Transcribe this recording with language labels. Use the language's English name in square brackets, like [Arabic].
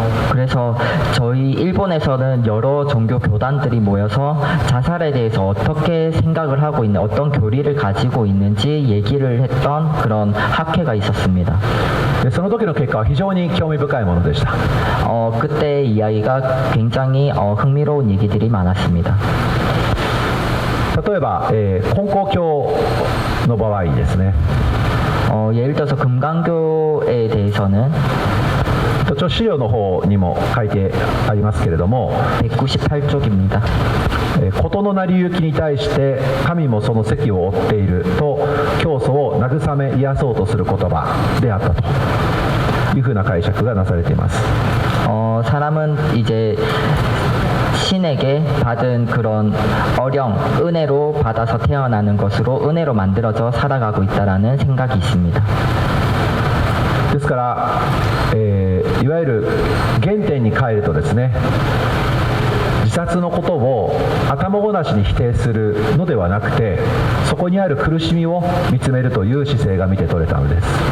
[Korean] 그래서 저희 일본에서는 여러 종교 교단들이 모여서 자살에 대해서 어떻게 생각을 하고 있는 어떤 교리를 가지고 있는지 얘기를 했던 그런 학회가 있었습니다. [Japanese] でその時の結果は非常に興味深いものでした。 [Korean] 그때 이야기가 굉장히 흥미로운 얘기들이 많았습니다. [Japanese] 例えば、根高教の場合ですね [Korean] 예를 들어서 금강교에 대해서는 [Japanese] 資料の方にも書いてありますけれども [Korean] 198쪽입니다. [Japanese] 事の成り行きに対して神もその責を負っていると教祖を慰め癒そうとする言葉であったというふうな解釈がなされています。 [Korean] 사람은 이제 신에게 받은 그런 어령, 은혜로 받아서 태어나는 것으로 은혜로 만들어져 살아가고 있다라는 생각이 있습니다. [Japanese] ですから、いわゆる原点に帰るとですね自殺のことを頭ごなしに否定するのではなくてそこにある苦しみを見つめるという姿勢が見て取れたのです。